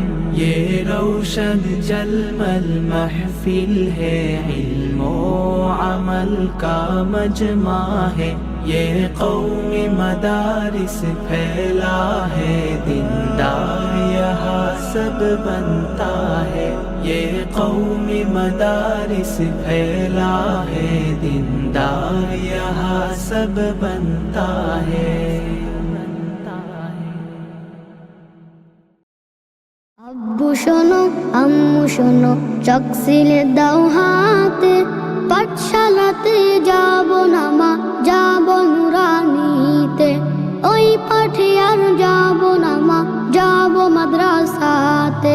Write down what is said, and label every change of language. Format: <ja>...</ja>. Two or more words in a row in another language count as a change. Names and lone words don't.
<ur>یہ روشن جلمل محفل ہے، علم و عمل کا مجمع ہے، یہ قومی مدارس پھیلا ہے، دیندار یہاں سب بنتا ہے۔ یہ قومی مدارس پھیلا ہے، دیندار یہاں سب بنتا ہے۔</ur> <bn>আব্বু শোনো আম্মু শোনো, চোখ সিলে দাও হাতে, পাঠশালাতে যাব না মা, যাব নুরানিতে, ওই পাঠে আর যাব না মা, যাব মাদ্রাসাতে।</bn>